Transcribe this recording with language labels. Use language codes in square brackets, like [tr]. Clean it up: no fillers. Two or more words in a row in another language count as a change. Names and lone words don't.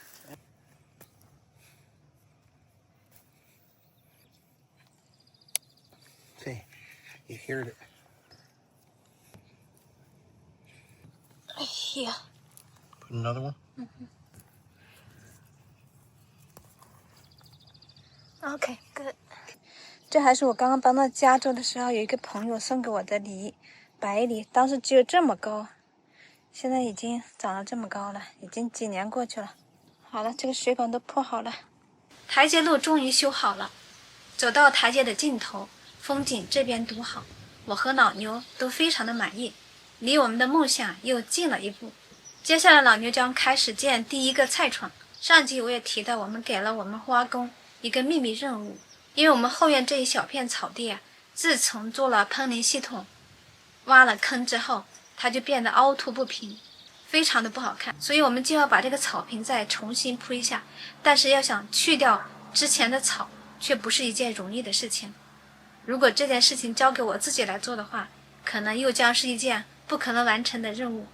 [en] See, you heard it. Here. Put another one. Okay, good. [zh] 這還是我剛剛搬到加州的時候，有一個朋友送給我的梨，白梨，當時只有這麼高，現在已經長到這麼高了，已經幾年過去了。好了，這個水管都鋪好了，台階路終於修好了。走到台階的盡頭，風景這邊獨好，我和老牛都非常的滿意，離我們的夢想又近了一步。接下來老牛將開始建第一個菜床。上集我也提到，我們給了我們花工一個秘密任務，因為我們後院這一小片草地啊，自從做了噴淋系統，挖了坑之後，它就變得凹凸不平，非常的不好看，所以我們就要把這個草坪再重新鋪一下。但是要想去掉之前的草，卻不是一件容易的事情。如果這件事情交給我自己來做的話，可能又將是一件不可能完成的任務。